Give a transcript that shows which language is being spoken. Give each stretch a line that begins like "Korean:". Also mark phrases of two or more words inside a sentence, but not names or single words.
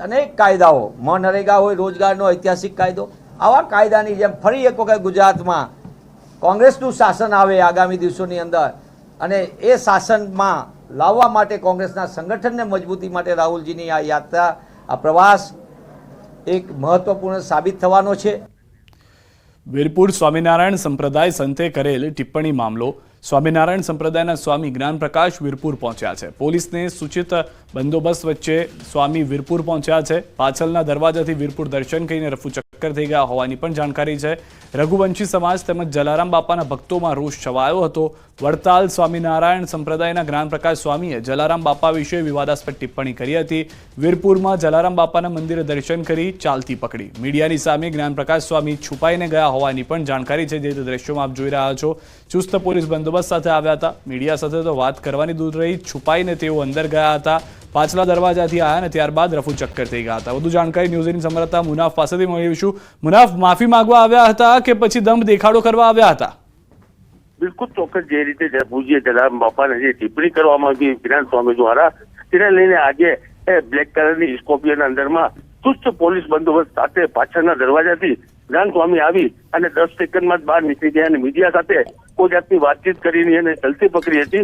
Gujarati: અનેક કાયદાઓ, મનરેગા હોય, રોજગારનો ઐતિહાસિક કાયદો, આવા કાયદાની જેમ ફરી એક વખત ગુજરાતમાં કોંગ્રેસનું શાસન આવે આગામી દિવસોની અંદર અને એ શાસનમાં લાવવા માટે કોંગ્રેસના સંગઠનને મજબૂતી માટે રાહુલજીની આ યાત્રા, આ પ્રવાસ એક મહત્વપૂર્ણ સાબિત થવાનો છે। વીરપુર સ્વામીનારાયણ સંપ્રદાય સંતે કરેલ ટિપ્પણી મામલો। સ્વામીનારાયણ સંપ્રદાયના સ્વામી જ્ઞાન પ્રકાશ વીરપુર પહોંચ્યા છે। પોલીસને સૂચિત બંદોબસ્ત વચ્ચે સ્વામી વીરપુર પહોંચ્યા છે। પાછળના દરવાજાથી વીરપુર દર્શન કરીને રફૂ ચક્કર થઈ ગયા હોવાની પણ જાણકારી છે। રઘુવંશી સમાજ તેમજ જલારામ બાપાના ભક્તોમાં રોષ છવાયો હતો। વડતાલ સ્વામીનારાયણ સંપ્રદાયના જ્ઞાન પ્રકાશ સ્વામીએ જલારામ બાપા વિશે વિવાદાસ્પદ ટિપ્પણી કરી હતી। વીરપુરમાં જલારામ બાપાના મંદિરે દર્શન કરી ચાલતી પકડી। મીડિયાની સામે જ્ઞાન પ્રકાશ સ્વામી છુપાઈને ગયા હોવાની પણ જાણકારી છે। જે દૃશ્યોમાં આપ જોઈ રહ્યા છો, ચુસ્ત પોલીસ બંદોબસ્ત સાથે આવ્યા હતા। મીડિયા સાથે તો વાત કરવાની દૂર રહી, છુપાઈને તેઓ અંદર ગયા હતા। પાછલા દરવાજાથી આયા ને ત્યારબાદ રફૂ ચક્કર થઈ ગયા હતા। વધુ જાણકારી ન્યૂઝ 18 સંવાદદાતા મુનાફ પાસેથી મેળવીશું। મુનાફ, માફી માંગવા આવ્યા હતા કે પછી દમ દેખાડો કરવા આવ્યા હતા? બિલકુલ ચોક્કસ જે રીતે પૂજ્ય જલારામ બાપાને જે ટિપ્પણી કરવામાં આવી જ્ઞાન સ્વામી દ્વારા, તેને લઈને આજે બ્લેક કલરની સ્કોર્પિયોના અંદરમાં ચુસ્ત પોલીસ બંદોબસ્ત સાથે પાછળના દરવાજાથી જ્ઞાન સ્વામી આવી અને 10 સેકન્ડમાં બહાર નીકળી ગયા અને મીડિયા સાથે કોઈ જાતની વાતચીત કરીને એને ચલતી પકડી હતી।